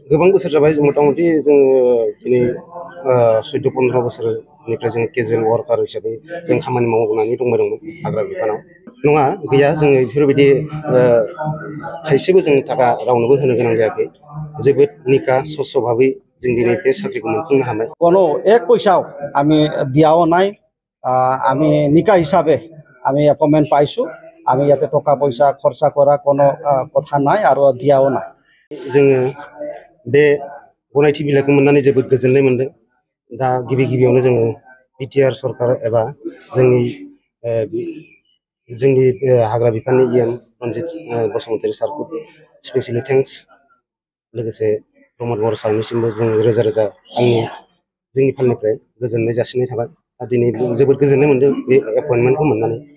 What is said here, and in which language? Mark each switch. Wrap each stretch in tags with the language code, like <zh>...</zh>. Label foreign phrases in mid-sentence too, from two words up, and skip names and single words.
<brx>गोबां बोसोर जाबाय मथा-मथि जोङो दिनै 14-15 बोसोरनिफ्राय जों केजुवेल वार्कार हिसाबै जों खामानि मावनानै दंमोन हाग्रा बिफानाव नङा गैया जोङो बेफोरबायदि थाइसेबो जों थाखा रावनोबो होनो गोनां जायाखै जोबोद निका स्वच्छ भाबै जों दिनै बे साख्रिखौ मोनफुंनो हाबाय</brx> <bn>কোনো এক পয়সাও আমি দিয়াও নাই আমি নিকা হিসাবে আমি এপয়েন্টমেন্ট পাইছো আমি ইয়াতে টাকা পয়সা খরচা করা কোনো কথা নাই আর দিয়াও নাই</bn> <brx>जोङो बे गनायथि बिलाइखौ मोननानै जोबोद गोजोननाय मोनदों दा गिबियावनो जोङो बिटिआर सरकार एबा जोंनि हाग्रा बिफाननि इएम रनजित बसुमतारी सारखौ</brx> <en>specially thanks</en> <brx>लोगोसे प्रमद बर सारनिसिमबो जों रोजा रोजा जोंनि फालनिफ्राय गोजोननाय जासिनाय थाबाय दिनै जोबोद गोजोननाय मोनदों बे एपइन्टमेन्टखौ मोननानै</brx>